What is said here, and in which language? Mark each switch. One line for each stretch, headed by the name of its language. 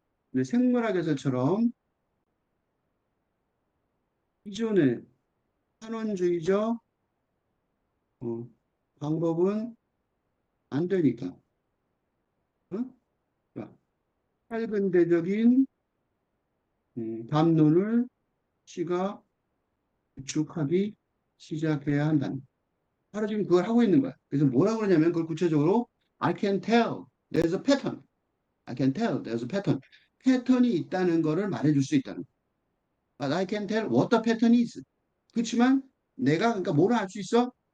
Korean: 근데 생물학에서처럼 기존의 한원주의적 어, 방법은 안 되니까 어? 그러니까 할근대적인 담론을 시가 구축하기 시작해야 한다는 거예요. 바로 지금 그걸 하고 있는 거야. 그래서 뭐라고 그러냐면 그걸 구체적으로
English: I can tell there's a pattern. I can tell there's a pattern.
Korean: 패턴이 있다는 거를 말해줄 수 있다는 거야.
English: But I can tell what the pattern is.
Korean: 그렇지만 내가 그러니까 뭐를 알 수 있어?